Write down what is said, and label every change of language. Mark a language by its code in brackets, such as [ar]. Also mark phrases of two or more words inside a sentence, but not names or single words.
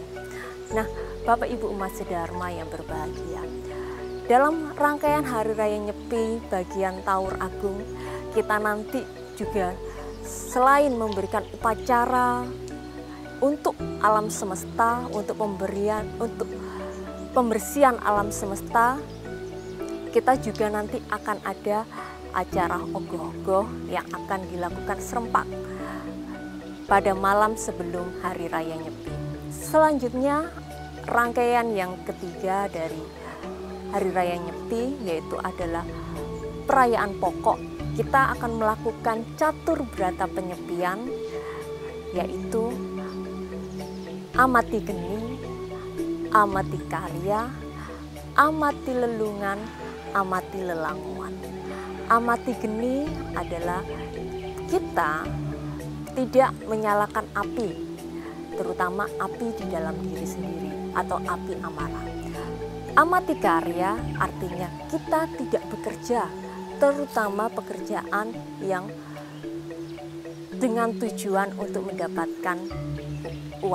[id] Nah, Bapak Ibu umat sedharma yang berbahagia, dalam rangkaian Hari Raya Nyepi bagian Taur Agung, kita nanti juga selain memberikan upacara untuk alam semesta, untuk pembersihan alam semesta, kita juga nanti akan ada acara ogoh-ogoh yang akan dilakukan serempak pada malam sebelum Hari Raya Nyepi. Selanjutnya, rangkaian yang ketiga dari Hari Raya Nyepi yaitu adalah perayaan pokok. Kita akan melakukan catur berata penyepian, yaitu amati geni, amati karya, amati lelungan, amati lelanguan. Amati geni adalah kita tidak menyalakan api, terutama api di dalam diri sendiri atau api amarah. Amati karya artinya kita tidak bekerja, terutama pekerjaan yang dengan tujuan untuk mendapatkan uang.